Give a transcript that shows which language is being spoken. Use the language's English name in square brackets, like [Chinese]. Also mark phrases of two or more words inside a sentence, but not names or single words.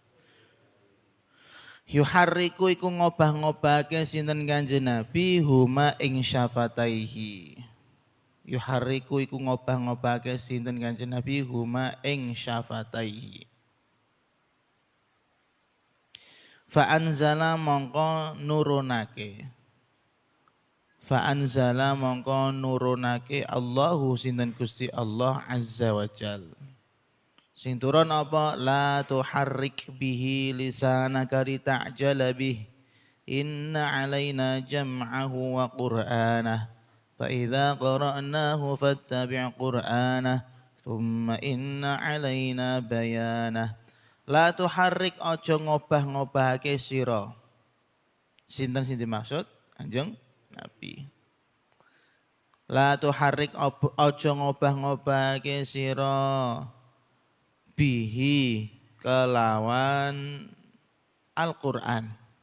[Javanese] yuharriku iku ngobah-ngobahake sinten Kanjeng Nabi huma ing syafataihi yuharriku iku ngobah-ngobahake sinten Kanjeng Nabi huma ing syafataihi [Arabic] فأنزل [Javanese] mongko nurunake Fa'anzala mongko nurunake Allahu sinten Gusti Allah [Arabic] عز وجل. [Javanese] Sing turun apa [Arabic] لا تحرك به لسانك لتعجل به. إن علينا جمعه وقرآنه. فإذا قرأناه فاتبع قرآنه. ثم إن علينا بيانه. لا تحرك [Javanese] aja ngobah-ngobahake sira. Sinten sing dimaksud? Kanjeng Nabi. [Arabic] لا تحرك [Javanese] aja ngobah-ngobahake sira bihi kelawan Al-Qur'an.